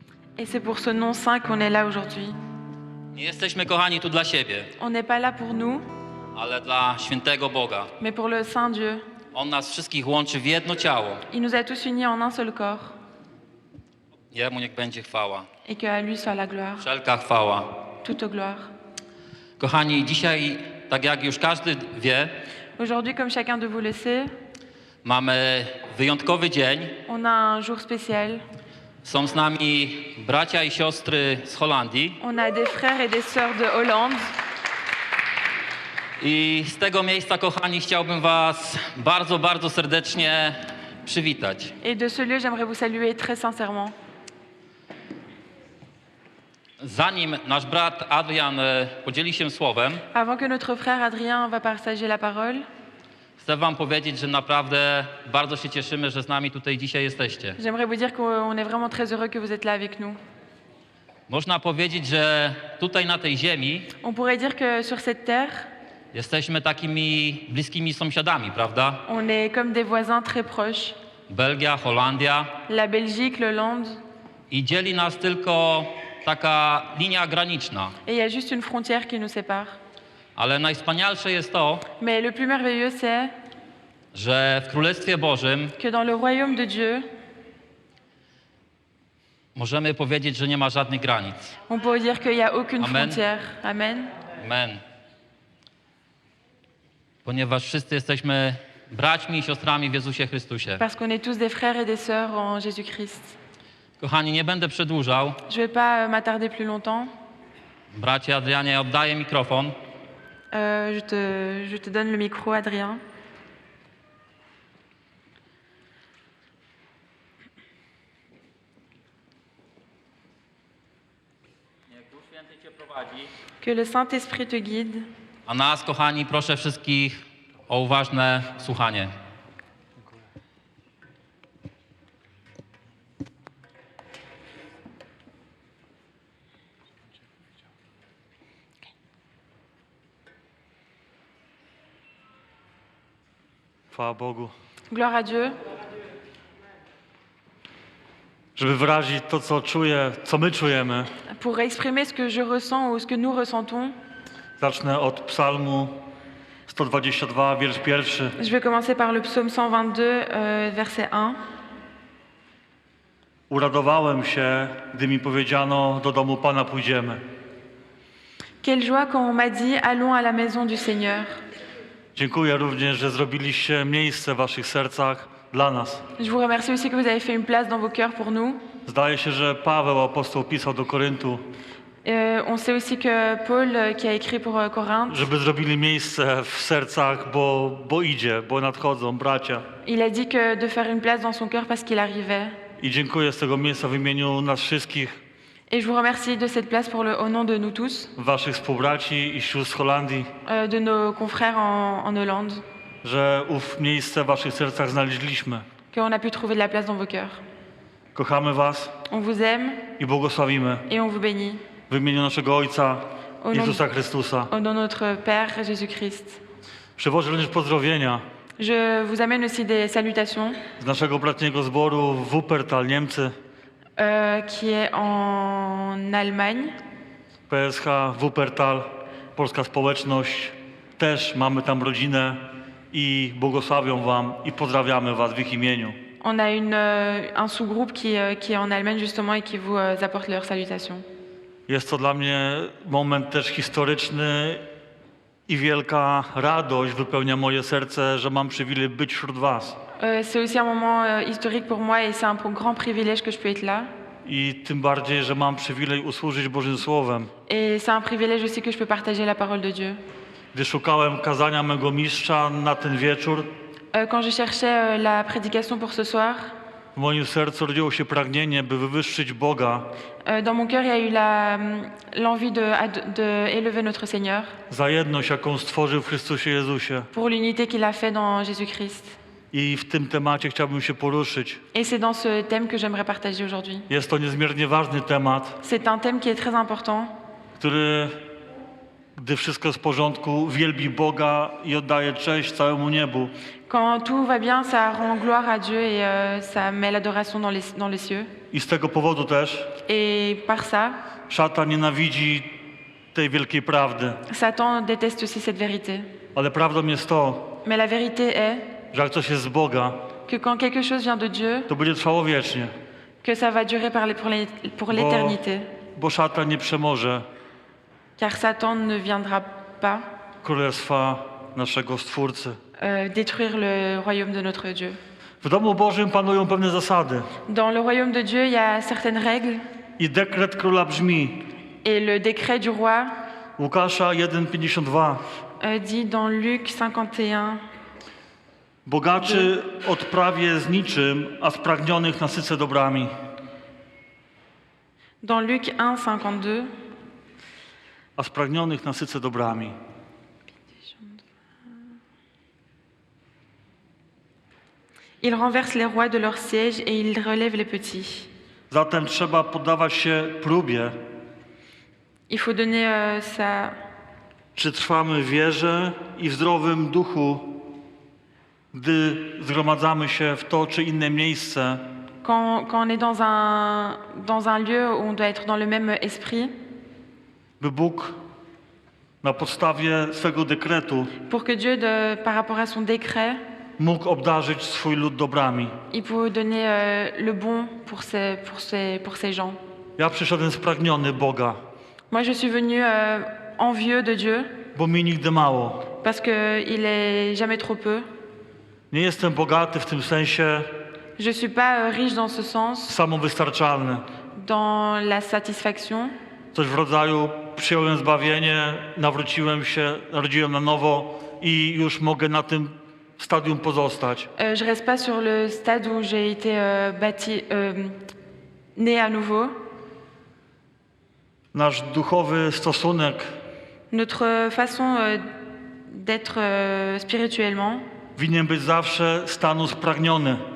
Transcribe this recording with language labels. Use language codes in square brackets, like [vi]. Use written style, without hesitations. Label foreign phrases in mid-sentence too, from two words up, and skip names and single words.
[fr] Et c'est pour ce nom saint qu'on est là aujourd'hui. [pl] Nie jesteśmy, kochani, tu dla siebie, [fr] On n'est pas là pour nous, [pl] ale dla świętego Boga. [fr] mais pour le Saint Dieu. [pl] On nas wszystkich łączy w jedno ciało. [fr] Il nous a tous unis en un seul corps. [pl] Jemu niech będzie chwała. [fr] Et qu'à lui soit la gloire, [pl] Wszelka chwała. [fr] toute gloire. [pl] Kochani, dzisiaj, tak jak już każdy wie, [fr] Aujourd'hui, comme chacun de vous le sait, [pl] mamy wyjątkowy dzień. [fr] on a un jour spécial. [pl] Są z nami bracia i siostry z Holandii. [fr] On a des frères et des sœurs de Hollande. [pl] I z tego miejsca, kochani, chciałbym was bardzo, bardzo serdecznie przywitać. [fr] Et de ce lieu, j'aimerais vous saluer très sincèrement. [pl] Zanim nasz brat Adrian podzieli się słowem, [fr] Avant que notre frère Adrien va partager la parole, [pl] chcę wam powiedzieć, że naprawdę bardzo się cieszymy, że z nami tutaj dzisiaj jesteście. [fr] j'aimerais vous dire qu'on est vraiment très heureux que vous êtes là avec nous. [pl] Można powiedzieć, że tutaj na tej ziemi [fr] On pourrait dire que sur cette terre, [pl] jesteśmy takimi bliskimi sąsiadami, prawda? [fr] on est comme des voisins très proches. [pl] Belgia, Holandia. [fr] La Belgique, l'Hollande, [pl] I dzieli nas tylko taka linia graniczna. [fr] et il y a juste une frontière qui nous sépare. [pl] Ale najwspanialsze jest to, [fr] Mais le plus merveilleux, c'est [pl] że w Królestwie Bożym [fr] que dans le royaume de Dieu, [pl] możemy powiedzieć, że nie ma żadnych granic. [fr] on peut dire qu'il n'y a aucune Amen. frontière. Amen. Amen. [pl] Ponieważ wszyscy jesteśmy braćmi i siostrami w Jezusie Chrystusie. [fr] Parce qu'on est tous des frères et des sœurs en Jésus-Christ. [pl] Kochani, nie będę przedłużał. [fr] Je ne vais pas m'attarder plus longtemps. [pl] Bracie Adrianie, oddaję mikrofon. [fr] Je te donne le micro, Adrien. [pl] Niech Duch Święty Cię prowadzi. [fr] Que le Saint-Esprit te guide. [pl] A nas, kochani, proszę wszystkich o uważne słuchanie. Chwała Bogu. [fr] Gloire à Dieu. [pl] Żeby wyrazić to, co czuję, co my czujemy, [fr] Pour exprimer ce que je ressens ou ce que nous ressentons, [pl] zacznę od psalmu 122, wiersz 1. [fr] je vais commencer par le psaume 122, verset 1. [pl] Uradowałem się, gdy mi powiedziano, do domu Pana pójdziemy. [fr] Quelle joie quand on m'a dit allons à la maison du Seigneur. [pl] Dziękuję również, że zrobiliście miejsce w waszych sercach dla nas. [fr] Je vous remercie aussi que vous avez fait une place dans vos cœurs pour nous. [pl] Zdaje się, że Paweł, apostoł, pisał do Koryntu, [fr] On sait aussi que Paul, qui a écrit pour Corinthe, [pl] żeby zrobili miejsce w sercach, bo idzie, bo nadchodzą bracia. [fr] il a dit que de faire une place dans son cœur parce qu'il arrivait. [pl] I dziękuję z tego miejsca w imieniu nas wszystkich, [fr] Et je vous remercie de cette place au nom de nous tous, [pl] waszych współbraci i sióstr z Holandii, [fr] de nos confrères en Hollande, [pl] że ów miejsce w waszych sercach znaleźliśmy. [fr] qu'on a pu trouver de la place dans vos cœurs. [pl] Kochamy was [fr] On vous aime [pl] i błogosławimy [fr] et on vous bénit. [pl] w imieniu naszego Ojca [fr] Au nom, [pl] Jezusa Chrystusa. [fr] au nom de notre Père Jésus-Christ. [pl] Przywożę również pozdrowienia [fr] Je vous amène aussi des salutations [pl] z naszego bratniego zboru w Wuppertal, Niemcy. [fr] qui est en Allemagne. [pl] PSH Wuppertal, polska społeczność. Też mamy tam rodzinę i błogosławią wam i pozdrawiamy was w ich imieniu. [fr] On a un sous-groupe qui est en Allemagne justement et qui vous apporte leurs salutations. [pl] Jest to dla mnie moment też historyczny i wielka radość wypełnia moje serce, że mam przywilej być wśród was. [fr] C'est aussi un moment historique pour moi et c'est un grand privilège que je peux être là. [pl] I tym bardziej, że mam przywilej usłużyć Bożym Słowem. [fr] Et c'est un privilège aussi que je peux partager la parole de Dieu. [pl] Gdy szukałem kazania mego mistrza na ten wieczór, [fr] Quand je cherchais la prédication pour ce soir, [pl] w moim sercu rodziło się pragnienie, by wywyższyć Boga [fr] dans mon cœur, il y a eu l'envie de élever notre Seigneur [pl] za jedność, jaką stworzył w Chrystusie Jezusie. [fr] pour l'unité qu'il a fait dans Jésus-Christ. [pl] I w tym temacie chciałbym się poruszyć. [fr] Et c'est dans ce thème que j'aimerais partager aujourd'hui. [pl] Jest to niezmiernie ważny temat, [fr] C'est un thème qui est très important, [pl] który Gdy wszystko jest w porządku, wielbi Boga i oddaje cześć całemu niebu. [fr] Quand tout va bien, ça rend gloire à Dieu et ça met l'adoration dans les cieux. [pl] I z tego powodu też [fr] Et par ça, [pl] szatan nienawidzi tej wielkiej prawdy. [fr] Satan déteste aussi cette vérité. [pl] Ale prawdą jest to, [fr] Mais la vérité est [pl] że jak coś jest z Boga, [fr] que quand quelque chose vient de Dieu, [pl] to będzie trwało wiecznie. [fr] que ça va durer pour l'éternité. [pl] Bo szatan nie przemoże [fr] Car Satan ne viendra pas [pl] królestwa naszego Stwórcy. [fr] détruire le royaume de notre Dieu. [pl] W domu Bożym panują pewne zasady. [fr] Dans le royaume de Dieu, il y a certaines règles. [pl] I dekret króla brzmi, [fr] Et le décret du roi [pl] Łukasza 1,52. [fr] dit dans Luc 51, [pl] Bogaczy odprawię z niczym, a spragnionych nasycę dobrami. [fr] dans Luc 1,52, [pl] A spragnionych nasycę dobrami. [fr] il renverse les rois de leur siège et il relève les petits. [pl] Zatem trzeba poddawać się próbie, [fr] Il faut donner [pl] czy trwamy w wierze i w zdrowym duchu, gdy zgromadzamy się w to czy inne miejsce, [fr] quand on est dans un lieu où on doit être dans le même esprit, [pl] by Bóg na podstawie swego dekretu [fr] pour que Dieu, par rapport à son décret, [pl] mógł obdarzyć swój lud dobrami. [fr] il peut donner le bon pour ces gens. [pl] Ja przyszedłem spragniony Boga, [fr] Moi, je suis venu envieux de Dieu [pl] bo mi nigdy mało. [fr] parce qu'il est jamais trop peu. [pl] Nie jestem bogaty w tym sensie [fr] Je suis pas riche dans ce sens, [pl] samowystarczalny. [fr] dans la satisfaction. [pl] Coś w rodzaju przyjąłem zbawienie, nawróciłem się, narodziłem na nowo i już mogę na tym stadium pozostać. [fr] Je reste pas sur le stade où j'ai été né à nouveau. [pl] Nasz duchowy stosunek [fr] Notre façon d'être spirituellement [pl] winien być zawsze stanu spragniony.